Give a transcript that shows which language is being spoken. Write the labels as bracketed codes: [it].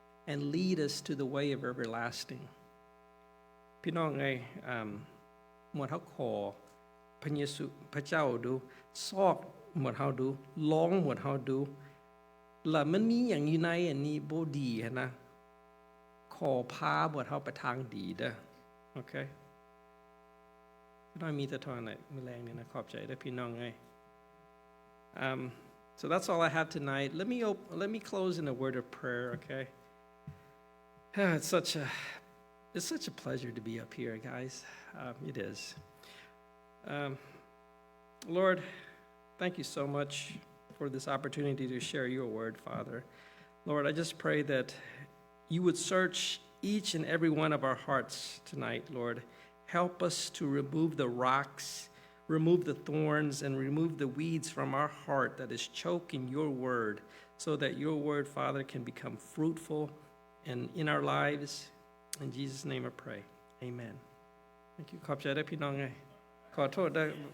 [tts] and lead us to the way of everlasting พี่น้องเอ้ยหมวดเฮาขอพระเยซูพระเจ้าดูซอกหมวดเฮาดูลองหมวดเฮาดูแล้วมันมีอย่างอยู่ในอันนี้บ่ดีนะขอพาหมวดเฮาไปทางดีเด้อโอเคน้อยมีแต่เท่านั้นมื้อแลงนี่นะขอบใจเด้อพี่น้องเอ้ย [en] So that's all I have tonight. Let me close in a word of prayer, okay? It's such a pleasure to be up here, guys. It is. Lord, thank you so much for this opportunity to share your word, Father. Lord, I just pray that you would search each and every one of our hearts tonight, Lord. Help us to remove the rocks, remove the thorns, and remove the weeds from our heart that is choking your word, so that your word, Father, can become fruitful and in our lives. In Jesus' name I pray. Amen. Thank you. [tts] ขอบใจได้พี่น้องไงขอโทษได้